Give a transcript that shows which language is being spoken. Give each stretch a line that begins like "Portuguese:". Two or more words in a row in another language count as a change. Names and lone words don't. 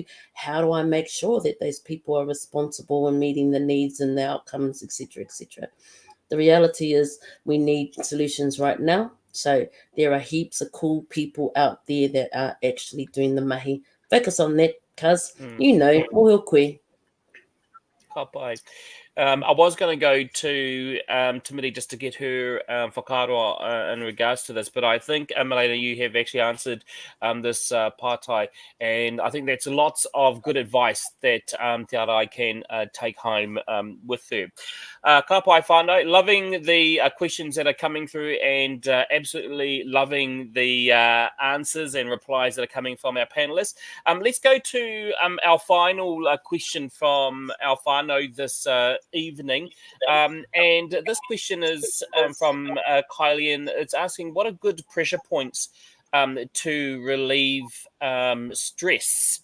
English: How do I make sure that those people are responsible and meeting the needs and the outcomes, etc., etc.? The reality is we need solutions right now. So there are heaps of cool people out there that are actually doing the mahi. Focus on that, cuz, you know,
Māori: moho koe. Ka pai.
English: I was going to go to Timidi just to get her whakaaro in regards to this, but I think, Milena, you have actually answered this pātai, and I think that's lots of good advice that Te Arai can take home with her.
Māori: Ka pai whānau,
English: loving the questions that are coming through, and absolutely loving the answers and replies that are coming from our panelists. Let's go to our final question from our whānau this evening, and this question is from Kylie, and it's asking, what are good pressure points to relieve stress?